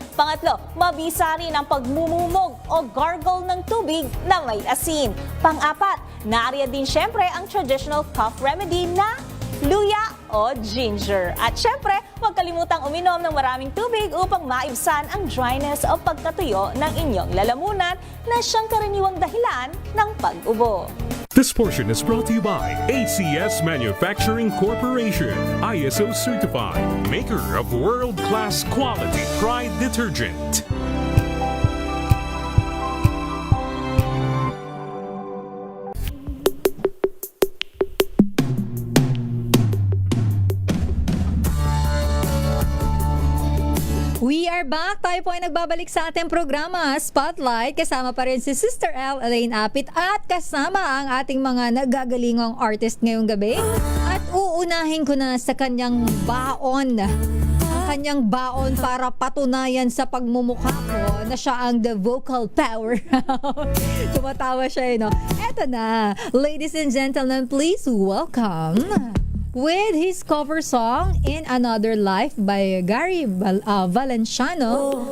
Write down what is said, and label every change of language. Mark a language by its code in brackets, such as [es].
[tl] Pangatlo, mabisa rin ang pagmumumog o gargle ng tubig na may asin. Pang-apat, naariyan din syempre ang traditional cough remedy na luya o ginger. At syempre, huwag kalimutang uminom ng maraming tubig upang maibsan ang dryness o pagkatuyo ng inyong lalamunan na siyang karaniwang dahilan ng pag-ubo. [en] This portion is brought to you by ACS Manufacturing Corporation, ISO certified, maker of world-class quality Pride detergent. We are back. [tl] Tayo po ay nagbabalik sa ating programa, Spotlight. Kasama pa rin si Sister L. Elaine Apit at kasama ang ating mga nagagalingang artist ngayong gabi. At uunahin ko na sa kanyang baon. Kanyang baon para patunayan sa pagmumukha ko na siya ang the vocal power. Tumatawa siya, no? Eto na. [en] Ladies and gentlemen, please welcome with his cover song In Another Life by Gary Valenciano.